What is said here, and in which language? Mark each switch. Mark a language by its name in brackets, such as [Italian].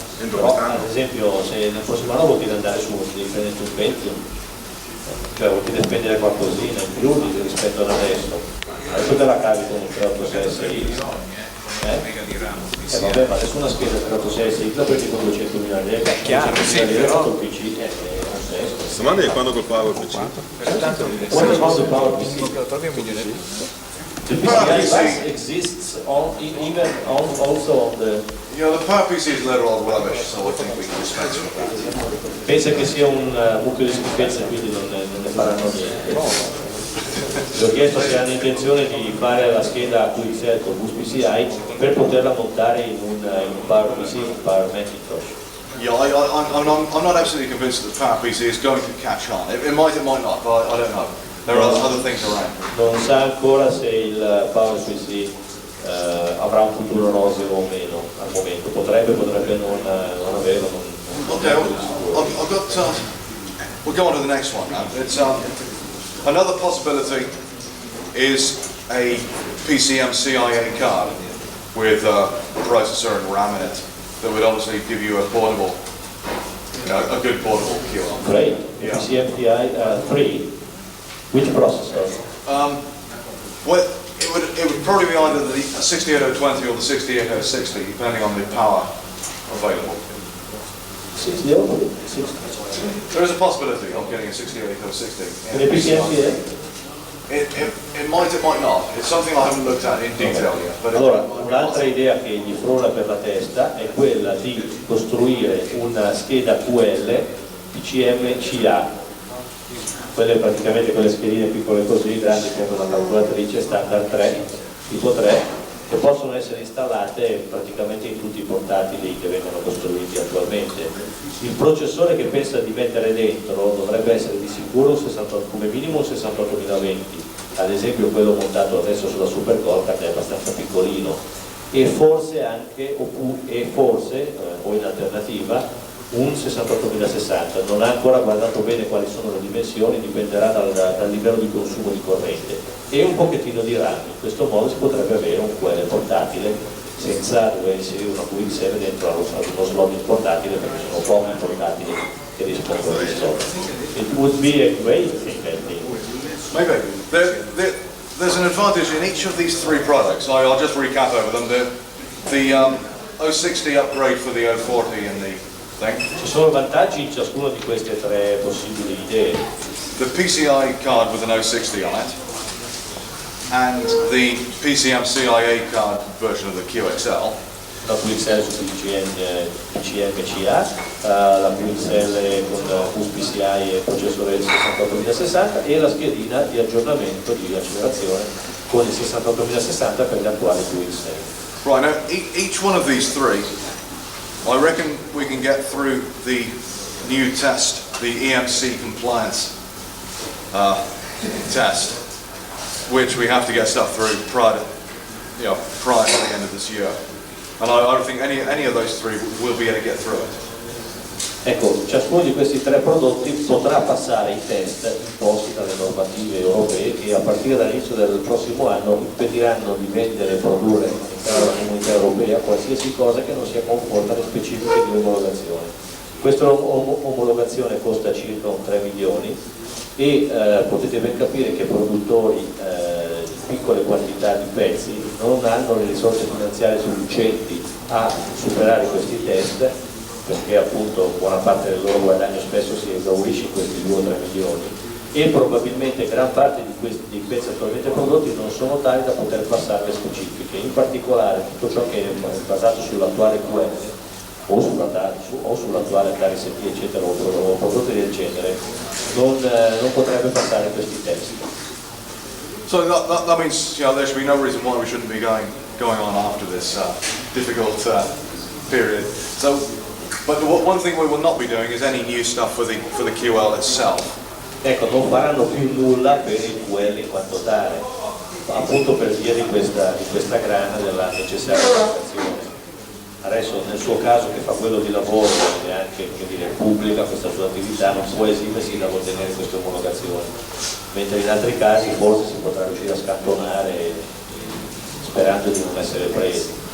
[Italian] Però ad esempio se nel prossimo anno vuol dire andare su devi prendere un Pentium, cioè vuol dire spendere qualcosina in più rispetto ad adesso te la cavi con un 386 vabbè, ma adesso una scheda 386 la prendi con 200.000 lire, chiaro, sì, però il PC La domanda è quando col Power PC? [English] What about the Power PC? The PCI bus exists also on the... The Power PC is a little old rubbish, so I think we can dispense with that. [Italian] Pensa che sia un mucchio di schifezze, quindi non ne faranno niente. Gli ho chiesto se hanno intenzione di fare la scheda QXL con bus PCI per poterla montare in un Power PC, un Power Macintosh. [English] Yeah, I'm not absolutely convinced that the Power PC is going to catch on. It might not, but I don't know. There are other things around. [Italian] Non sa ancora se il Power PC avrà un futuro roseo o meno al momento. Potrebbe non averlo. [English] Okay, I've got. We'll go on to the next one now. It's another possibility is a PCM CIA card with a processor and RAM in it. That would obviously give you a portable, a good portable QL. Great. Yeah. PCMTI 3. Which processor? Well, it would probably be either the 68020 or the 68060, depending on the power available. 68060. There is a possibility of getting a 68060. In a PCMTI? It might not. It's something I haven't looked at in detail yet. But [Italian] allora, un'altra idea che gli frulla per la testa è quella di costruire una scheda QL PCM-CA praticamente quelle schedine piccole così, grandi come una calcolatrice, standard 3, tipo 3, che possono essere installate praticamente in tutti i portatili che vengono costruiti attualmente. Il processore che pensa di mettere dentro dovrebbe essere di sicuro come minimo 6820, ad esempio quello montato adesso sulla Supercorca, che è abbastanza piccolino, e forse anche, o in alternativa, un 68060. Non ha ancora guardato bene quali sono le dimensioni, dipenderà dal livello di consumo di corrente, e un pochettino di RAM. In questo modo si potrebbe avere un QL portatile senza dover inserire una QXL dentro ad uno slot portatile, perché sono pochi portatili che riescono a risolvere. [English] It would be a great thing, I think. Maybe. There's an advantage in each of these three products. I'll just recap over them. The 060 upgrade for the 040 and the thing. [Italian] Ci sono vantaggi in ciascuna di queste tre possibili idee. [English] The PCI card with an 060 on it, and the PCM CIA card version of the QXL. [Italian] La QXL su PCM-CA, la QXL con bus PCI e processore 68060 e la schedina di aggiornamento di accelerazione con il 68060 per gli attuali QXL. [English] Right, now each one of these three, I reckon we can get through the new test, the EMC compliance test, which we have to get stuff through prior to the end of this year. And I don't think any of those three will be able to get through it. [Italian] Ecco, ciascuno di questi tre prodotti potrà passare i test imposti dalle normative europee, che a partire dall'inizio del prossimo anno impediranno di vendere e produrre all'interno della comunità europea qualsiasi cosa che non sia conforme alle specifiche di omologazione. Questa omologazione costa circa 3 milioni e potete ben capire che produttori di piccole quantità di pezzi non hanno le risorse finanziarie sufficienti a superare questi test, perché appunto buona parte del loro guadagno spesso si esaurisce in questi 2 o 3 milioni, e probabilmente gran parte dei pezzi attualmente prodotti non sono tali da poter passare le specifiche. In particolare tutto ciò che è basato sull'attuale QL o sull'attuale Atari ST eccetera, o prodotti del genere non potrebbe passare questi test. [English] So that means there should be no reason why we shouldn't be going on after this difficult period. So, but one thing we will not be doing is any new stuff for the QL itself. [Italian] Ecco, non faranno più nulla per il QL in quanto tale, appunto per via di questa grana della necessaria applicazione. Adesso nel suo caso, che fa quello di lavoro e anche pubblica questa sua attività, non può esimersi da ottenere queste omologazioni, mentre in altri casi forse si potrà riuscire a scantonare sperando di non essere presi.